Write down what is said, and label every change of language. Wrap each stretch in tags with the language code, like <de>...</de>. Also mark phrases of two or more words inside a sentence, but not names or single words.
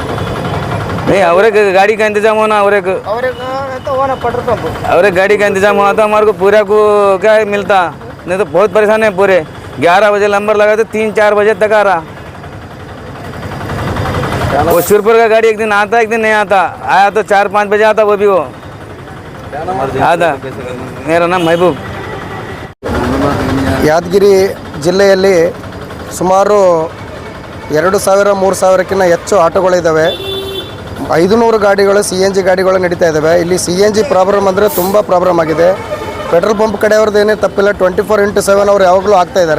<hi>नहीं, और एक गाड़ी का इंतजाम होना, और एक गाड़ी का इंतजाम हुआ था हमारे को पूरा को क्या मिलता. नहीं तो बहुत परेशान है. पूरे 11 बजे नंबर लगाए तो 3-4 बजे तक आ रहा. वो सिरपुर का गाड़ी एक दिन आता एक दिन नहीं आता. आया तो 4-5 बजे आता, वो भी वो आता. मेरा नाम महबूब.</hi> <kn>ಯಾದಗಿರಿ ಜಿಲ್ಲೆಯಲ್ಲಿ ಸುಮಾರು 2000-3000ಕ್ಕಿಂತ ಹೆಚ್ಚು ಆಟೋಗಳಿದ್ದಾವೆ. 500 ಗಾಡಿಗಳು CNG ಗಾಡಿಗಳು ನಡೀತಾ ಇದ್ದಾವೆ. ಇಲ್ಲಿ CNG ಪ್ರಾಬ್ಲಮ್ ಅಂದರೆ ತುಂಬ ಪ್ರಾಬ್ಲಮ್ ಆಗಿದೆ.</kn> <en>petrol pump</en> <kn>ಕಡೆಯವ್ರದ್ದು ಏನೇ ತಪ್ಪಿಲ್ಲ, 24/7 ಅವ್ರು ಯಾವಾಗಲೂ ಆಗ್ತಾಯಿದ್ದಾರೆ.</kn>